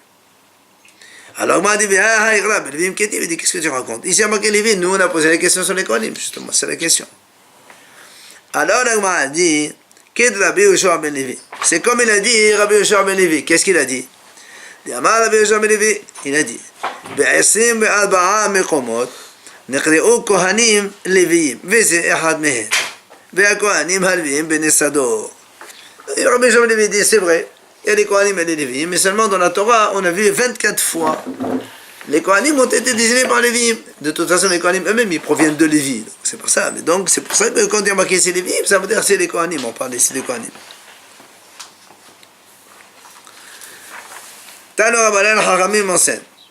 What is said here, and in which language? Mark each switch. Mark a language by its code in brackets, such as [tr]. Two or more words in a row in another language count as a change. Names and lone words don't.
[fr] Alors, moi, il dit, qu'est-ce que tu racontes? Ici, à marqué Lévi, nous, on a posé la question sur les Kohanim, justement, c'est la question. Alors, la dit, c'est comme il a dit Rabbi Yoshua ben Levi. Qu'est-ce qu'il a dit? Il a dit, [he] ב-24 מקומות נקראו כהנים לוויים, וזה אחד מהם. והכהנים הלוויים בני סדור. [fr] Rabbi Yoshua ben Levi dit, c'est vrai. Il y a les Kohanim et les Lévi'im, mais seulement dans la Torah, on a vu 24 fois. Les Kohanim ont été désignés par les Lévi'im. De toute façon, les Kohanim eux-mêmes, ils proviennent de Lévi. C'est pour ça. Mais donc, c'est pour ça que quand il y a marqué ici les Lévi'im, ça veut dire c'est les Kohanim. On parle ici des Kohanim. [arc] תנו רבנן [fr] Haramim enseigne.